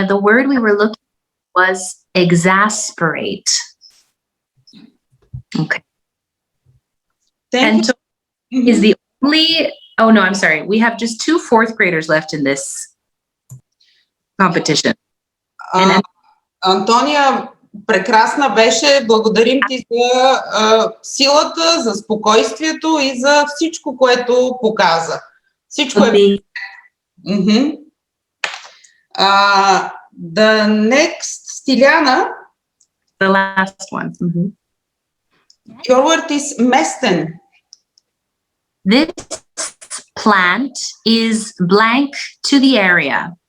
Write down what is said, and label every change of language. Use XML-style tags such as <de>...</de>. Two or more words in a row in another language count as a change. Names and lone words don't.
<en>The word we were looking for was exasperate. Okay. Thank you. Is the only, oh no, I'm sorry. We have just 2 fourth graders left in this competition.</en> <bg>Антония, прекрасна беше. Благодарим ти за силата, за спокойствието и за всичко, което показа. Всичко е...</bg> <en>The next, Стиляна. The last one. Your word is mesten. This plant is blank to the area.</en>